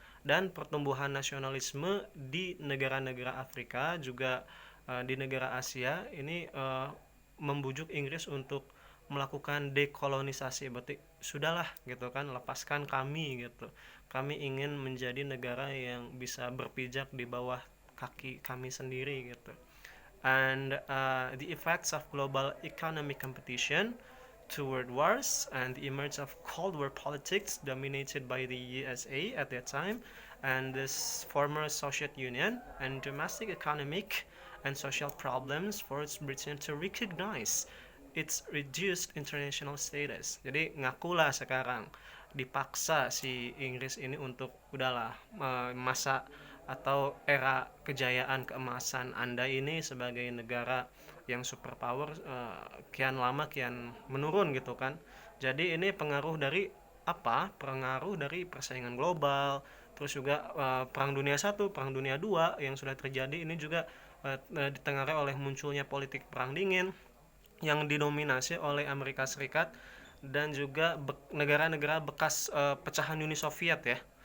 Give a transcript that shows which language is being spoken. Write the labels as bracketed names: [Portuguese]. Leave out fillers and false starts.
[Indonesian] Dan pertumbuhan nasionalisme di negara-negara Afrika, juga di negara Asia ini membujuk Inggris untuk melakukan dekolonisasi. Berarti sudahlah gitu kan, lepaskan kami gitu. Kami ingin menjadi negara yang bisa berpijak di bawah kaki kami sendiri gitu. [English] And the effects of global economic competition, two world wars, and the emergence of Cold War politics dominated by the USA at that time, and this former Soviet Union, and domestic economic and social problems forced Britain to recognize its reduced international status. [Indonesian] Jadi ngakulah sekarang dipaksa si Inggris ini untuk udahlah, masa atau era kejayaan keemasan Anda ini sebagai negara yang superpower kian lama kian menurun gitu kan. Jadi ini pengaruh dari apa? Pengaruh dari persaingan global, terus juga Perang Dunia Satu, Perang Dunia Dua yang sudah terjadi ini juga ditengarai oleh munculnya politik perang dingin yang didominasi oleh Amerika Serikat dan juga negara-negara bekas pecahan Uni Soviet ya.